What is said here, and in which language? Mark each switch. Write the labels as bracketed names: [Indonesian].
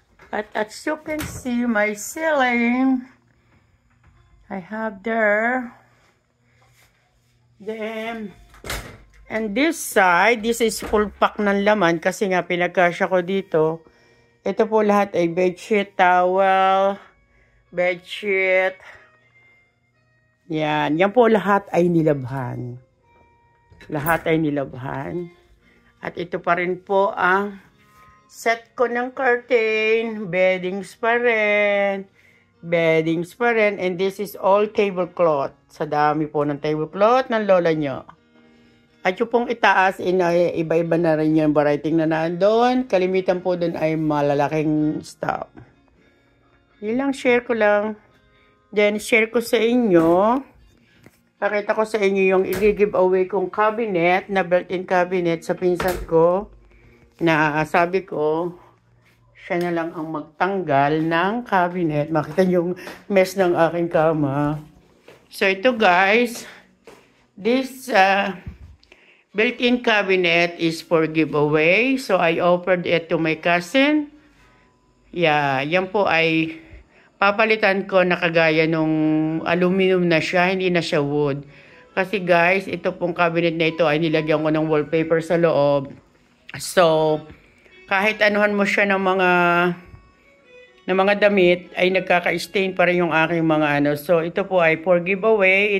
[English] At as you can see, my ceiling I have there. Then and this side, this is full pack [Filipino] ng laman kasi nga pinagkasya ko dito. Ito po lahat ay bedsheet, towel, bedsheet. Yan. Yan po lahat ay nilabhan. Lahat ay nilabhan. At ito pa rin po ang set ko ng curtain. Beddings pa rin. Beddings pa rin. [English] And this is all tablecloth. [Filipino] Sa dami po ng tablecloth ng lola nyo. At yung pong itaas, iba-iba na rin yung variety na nandun. Kalimitan po dun ay malalaking stuff. Yun lang, share ko lang. Then, share ko sa inyo. Pakita ko sa inyo yung i-giveaway kong cabinet, na built-in cabinet sa pinsan ko. Na sabi ko, siya na lang ang magtanggal ng cabinet. Makita yung mess ng aking kama. [English] So, ito guys, this built-in cabinet is for giveaway. So, I offered it to my cousin. [Filipino] Yeah, yan po ay papalitan ko na kagaya nung aluminum na siya, hindi na siya wood. Kasi guys, ito pong cabinet na ito ay nilagyan ko ng wallpaper sa loob. So, kahit anuhan mo siya ng mga damit, ay nagkaka-stain pa rin yung aking mga So, ito po ay for giveaway.